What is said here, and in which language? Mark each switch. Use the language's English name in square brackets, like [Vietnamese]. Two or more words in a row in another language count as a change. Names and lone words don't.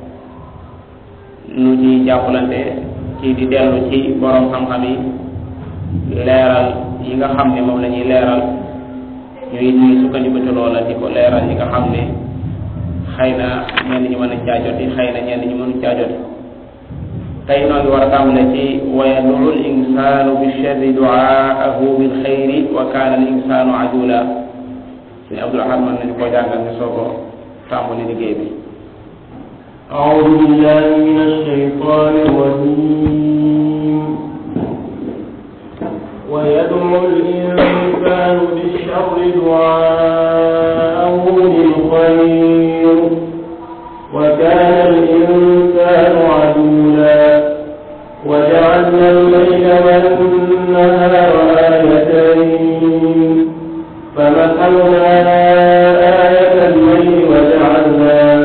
[Wolof] nu ci jàppalante ci di dellu ci borom xam-xam yi leeral yi nga xam ne moom la ñuy leeral ñuy sukkandiku ci loola di ko leeral yi nga xam ne xëy na ñenn ñi mën a caajoti xëy na ñenn ñi mënu caajoti tey noo ngi war a tàmbale ci [Arabic] ويدعو الإنسان بالشر دعاءه بالخير وكان الإنسان عجولا [Wolof] suñu Abdul Ahad mën nañu koo jàngal ne soo ko tàmbali liggéey bi. [Arabic] أعوذ بالله من الشيطان الرجيم ويدعو الإنسان بالشر دعاءه بالخير وكان الإنسان عجولا وجعلنا الليل والنهار آيتين فمثلنا آية الليل وجعلنا